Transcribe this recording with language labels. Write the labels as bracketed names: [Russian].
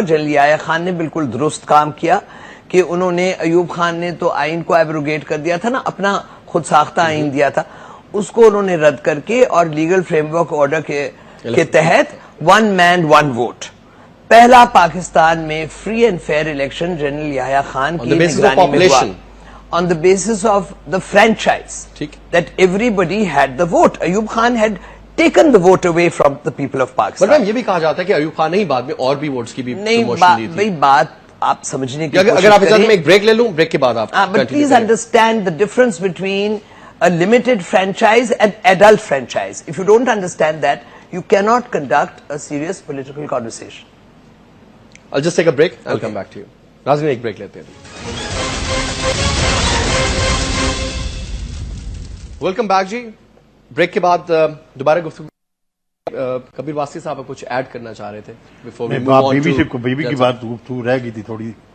[Urdu] General Yahya Khan نے بالکل درست کام کیا کہ انہوں نے، ایوب خان نے تو آئین کو ایبروگیٹ کر دیا تھا نا، اپنا خود ساختہ آئین دیا تھا، اس کو انہوں نے رد کر کے اور لیگل فریم ورک آرڈر کے تحت 1 man 1 vote پہلا پاکستان میں free and fair election general Yahya Khan کی نگرانی میں ہوا. [English] On the basis of the franchise, that everybody had the vote. Ayub Khan had taken the vote away from the people of Pakistan. [Urdu] مطلب یہ بھی کہا جاتا ہے کہ ایوب خان نے ہی بعد میں اور بھی ووٹس کی بھی پروموشن دی تھی. نہیں، بات آپ سمجھنے کی کوشش اگر آپ اجازت میں ایک بریک لے لوں، بریک کے بعد آپ [English] but please understand the difference between a limited franchise and adult franchise. If you don't understand that, you cannot conduct a serious political conversation. I'll just take a break. I'll come back to you. [Urdu] ناظرین ایک break لیتے ہیں. Welcome back جی. Break کے بعد دوبارہ گفتگو. کبیر واسطی صاحب کچھ ایڈ کرنا چاہ رہے تھے بیوی کی بات تو رہ گئی تھی تھوڑی.